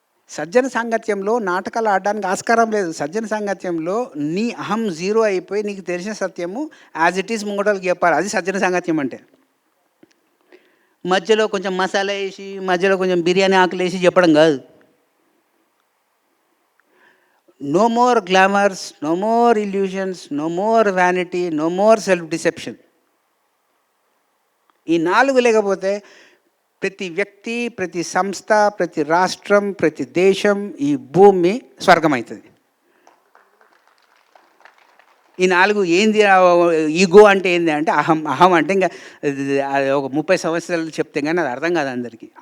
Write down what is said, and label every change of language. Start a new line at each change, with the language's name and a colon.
Telugu: సజ్జన సాంగత్యంలో నాటకాలు ఆడడానికి ఆస్కారం లేదు. సజ్జన సాంగత్యంలో నీ అహం జీరో అయిపోయి నీకు తెలిసిన సత్యము
English: as it is
Telugu: ముంగటోళ్ళకి చెప్పాలి. అది సజ్జన సాంగత్యం అంటే. మధ్యలో కొంచెం మసాలా వేసి, మధ్యలో కొంచెం బిర్యానీ ఆకులు వేసి చెప్పడం కాదు.
English: No more glamours, no more illusions, no more vanity, no more self-deception.
Telugu: ఈ 4 లేకపోతే ప్రతి వ్యక్తి, ప్రతి సంస్థ, ప్రతి రాష్ట్రం, ప్రతి దేశం, ఈ భూమి స్వర్గం అవుతుంది. ఈ 4 ఏంది? ఈగో అంటే ఏంది అంటే అహం. అహం అంటే ఇంకా ఒక 30 సంవత్సరాలు చెప్తే కానీ అది అర్థం కాదు అందరికీ.